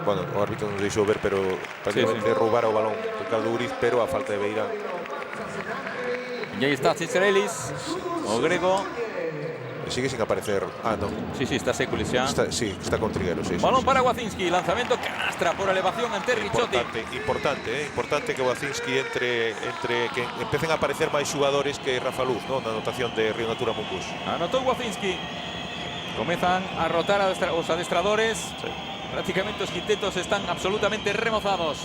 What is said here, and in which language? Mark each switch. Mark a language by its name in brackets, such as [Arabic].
[Galician] Bueno, o árbitro nos deixou ver, pero prácticamente roubara o balón Ricardo Uriz, pero a falta de Beirán. [Spanish] Y ahí está Cicerelis, o grego. Sigue sin aparecer. Ah, no. Sí, está Sekulic ya. Está con Triguero, sí. Balón para Wacinski, lanzamiento canastra por elevación ante Ricciotti. [Galician] Importante que Wacinski entre que empecen a aparecer máis xogadores que Rafa Luz, ¿no? Na anotación de Río Natura Monbus. Anotó Wacinski. Comenzan a rotar os adestradores. Sí. Prácticamente os quintetos están absolutamente remozados.